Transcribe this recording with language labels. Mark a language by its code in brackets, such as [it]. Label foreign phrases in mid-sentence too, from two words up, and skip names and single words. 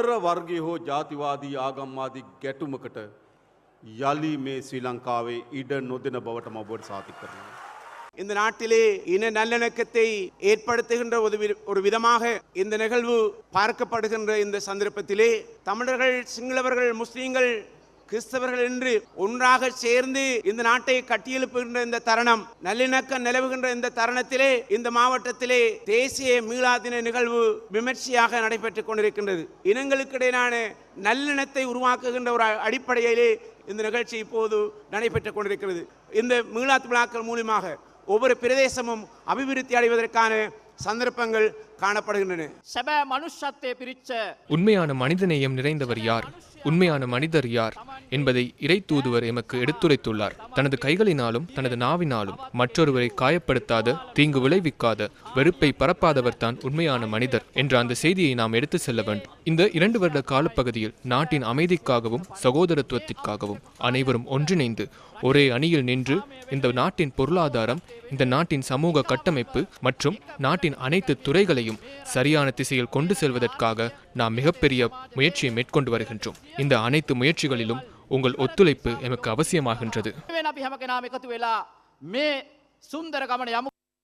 [ta] இந்த நாட்டிலே இன நல்லிணக்கத்தை ஏற்படுத்துகின்ற ஒரு விதமாக இந்த நிகழ்வு பார்க்கப்படுகின்ற இந்த சந்தர்ப்பத்திலே தமிழர்கள், சிங்களவர்கள், முஸ்லீம்கள், கிறிஸ்தவர்கள் என்று ஒன்றாக சேர்ந்து இந்த நாட்டை கட்டியெழுப்புகின்ற இந்த தருணம், நல்லிணக்கம் நிலவுகின்ற இந்த தருணத்திலே இந்த மாவட்டத்திலே தேசிய மீளா தின நிகழ்வு விமர்சையாக நடைபெற்றுக் கொண்டிருக்கின்றது. இனங்களுக்கிடையிலான நல்லிணத்தை உருவாக்குகின்ற ஒரு அடிப்படையிலே இந்த நிகழ்ச்சி இப்போது நடைபெற்றுக் கொண்டிருக்கிறது. இந்த மீளாத் விழாக்கள் மூலமாக ஒவ்வொரு பிரதேசமும் அபிவிருத்தி அடைவதற்கான சந்தர்ப்பங்கள் காணப்படுகின்றன. [si] සැබෑ මනුෂ්‍යත්වය පිරිච්ච [ta] உண்மையான மனிதநேயம் நிறைந்தவர் யார், உண்மையான மனிதர் யார் என்பதை இறை தூதுவர் எமக்கு எடுத்துரைத்துள்ளார். தனது கைகளினாலும் தனது நாவினாலும் மற்றொருவரை காயப்படுத்தாத, தீங்கு விளைவிக்காத, வெறுப்பை பரப்பாதவர் தான் உண்மையான மனிதர் என்ற அந்த செய்தியை நாம் எடுத்து செல்ல வேண்டும். இந்த 2 வருட காலப்பகுதியில் நாட்டின் அமைதிக்காகவும் சகோதரத்துவத்திற்காகவும் அனைவரும் ஒன்றிணைந்து ஒரே அணியில் நின்று இந்த நாட்டின் பொருளாதாரம், இந்த நாட்டின் சமூக கட்டமைப்பு மற்றும் நாட்டின் அனைத்து துறைகளையும் சரியான திசையில் கொண்டு செல்வதற்காக நாம் மிகப்பெரிய முயற்சியை மேற்கொண்டு வருகின்றோம். இந்த அனைத்து முயற்சிகளிலும் உங்கள் ஒத்துழைப்பு எமக்கு அவசியமாகின்றது. [si] අපි හැම කෙනාම එකතු වෙලා මේ සුන්දර ගමන යමු.